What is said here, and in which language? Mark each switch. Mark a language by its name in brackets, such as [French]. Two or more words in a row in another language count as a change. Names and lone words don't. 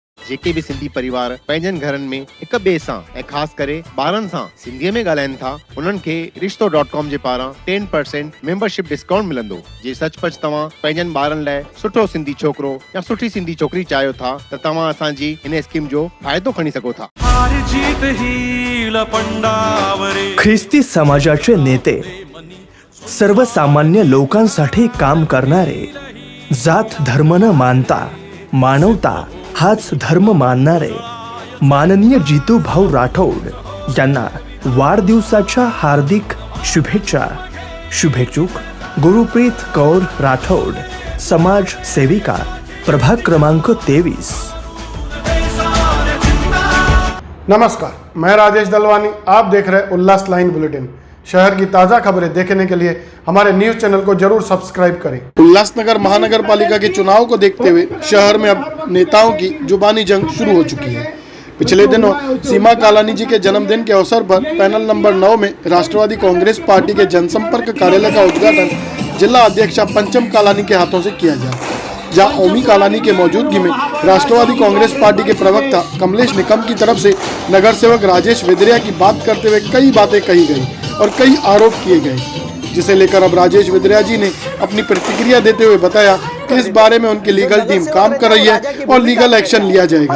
[Sindhi] जेके भी सिंधी परिवार पंहिंजनि घरनि में हिक ॿिए सां ऐं ख़ासि करे ॿारनि सां सिंधीअ में ॻाल्हाइनि था, उन्हनि खे रिश्तो.com जे पारां 10% मेंबरशिप डिस्काउंट मिलंदो। जे सचपच तव्हां पंहिंजनि ॿारनि लाइ सुठो सिंधी छोकिरो या सुठी सिंधी छोकिरी चाहियो था त तव्हां असांजी हिन स्कीम जो फ़ाइदो खणी सघो था। [Marathi] ख्रिस्ती समाजाचे नेते, सर्वसामान्य लोकांसाठी काम करणारे, जात धर्म न मानता मानवता हाच धर्म मानणारे माननीय जितू भाऊ राठोड यांना वाढदिवसाच्या हार्दिक शुभेच्छा। शुभेच्छुक गुरुप्रीत कौर राठोड, समाज सेविका, प्रभाग क्रमांक 23। [Hindi] नमस्कार, मैं राजेश दलवानी। आप देख रहे उल्लास लाइन बुलेटिन। शहर की ताज़ा खबरें देखने के लिए हमारे न्यूज़ चैनल को जरूर सब्सक्राइब करें। उल्लासनगर महानगर पालिका के चुनाव को देखते हुए शहर में अब नेताओं की जुबानी जंग शुरू हो चुकी है। पिछले दिनों सीमा कालानी जी के जन्मदिन के अवसर पर पैनल नंबर 9 में राष्ट्रवादी कांग्रेस पार्टी के जनसंपर्क कार्यालय का उद्घाटन जिला अध्यक्षा पंचम कालानी के हाथों से किया गया, जहां ओमी कालानी के मौजूदगी में राष्ट्रवादी कांग्रेस पार्टी के प्रवक्ता कमलेश निकम की तरफ से नगर सेवक राजेश वेदरिया की बात करते हुए कई बातें कही गई और कई आरोप किए गए, जिसे लेकर अब राजेश वेदरिया जी ने अपनी प्रतिक्रिया देते हुए बताया कि इस बारे में उनकी लीगल टीम काम कर रही है और लीगल एक्शन लिया जाएगा।